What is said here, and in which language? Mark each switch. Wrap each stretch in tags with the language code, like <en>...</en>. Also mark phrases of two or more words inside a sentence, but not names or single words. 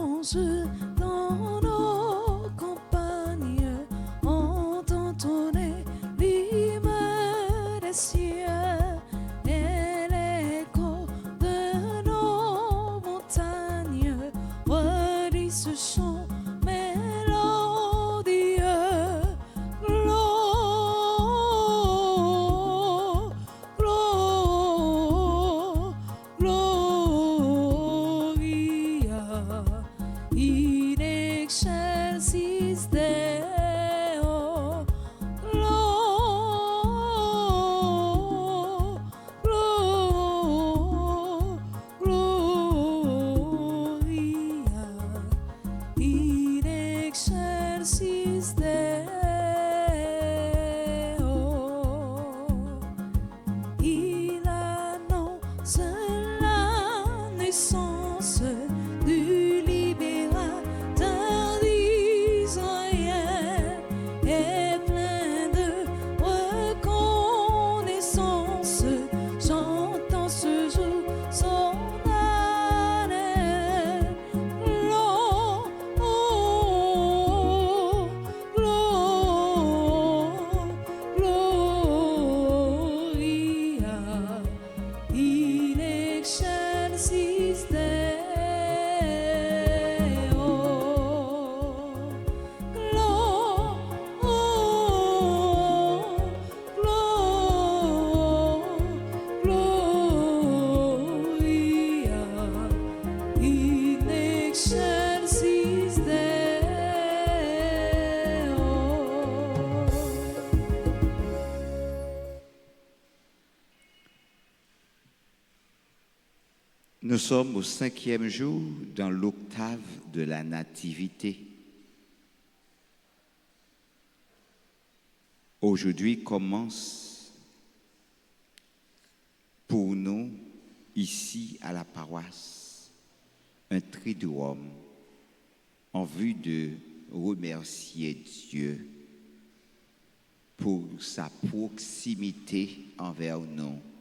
<fr>anges dans nos campagnes, entend tonner l'hymne des cieux et l'écho de nos montagnes redit ce chant mélodieux.</fr> <la>Gloria in excelsis Deo. Gloria in excelsis Deo.</la> <fr>Il annonce la naissance du libérateur d'Israël et plein de reconnaissance, chantant ce jour son année.</fr> <la>Gloria in excelsis Deo. Gloria in excelsis Deo.</la> <fr>Nous sommes au 5e jour dans l'octave de la Nativité. Aujourd'hui commence pour nous, ici à la paroisse, un triduum en vue de remercier Dieu pour sa proximité envers nous.</fr>